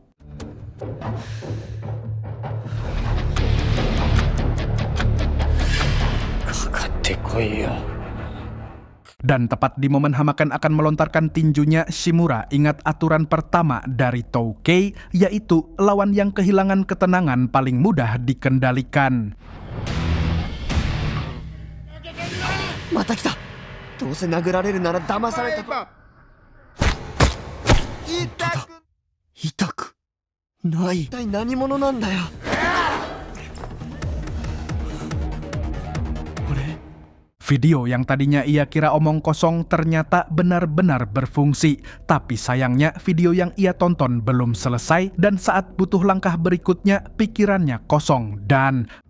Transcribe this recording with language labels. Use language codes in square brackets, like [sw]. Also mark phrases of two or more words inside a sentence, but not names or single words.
[id] Dan tepat di momen Hamaken akan melontarkan tinjunya, Shimura ingat aturan pertama dari Toukei, yaitu lawan yang kehilangan ketenangan paling mudah dikendalikan. Mata kita. [ja] どうせ殴られるなら騙されたと。痛くない。一体何者なんだよ。 [id] Video yang tadinya ia kira omong kosong ternyata benar-benar berfungsi. Tapi sayangnya video yang ia tonton belum selesai dan saat butuh langkah berikutnya pikirannya kosong dan...